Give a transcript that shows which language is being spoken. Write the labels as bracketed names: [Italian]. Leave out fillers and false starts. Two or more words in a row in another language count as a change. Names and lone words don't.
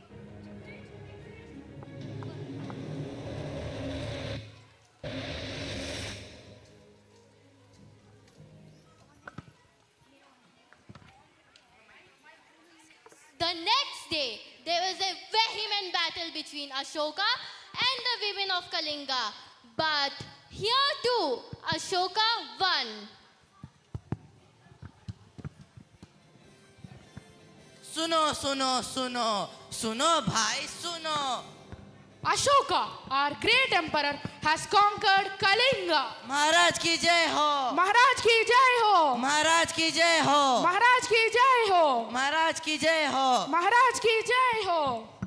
[English] The next day, there was a vehement battle between Ashoka and the women of Kalinga. But here too, Ashoka won. [Hindi] सुनो सुनो सुनो सुनो भाई सुनो. [English] Ashoka, our great emperor, has conquered Kalinga. [Hindi] महाराज की जय हो. महाराज की जय हो. महाराज की जय हो. महाराज की जय हो. महाराज की जय हो. महाराज की जय हो.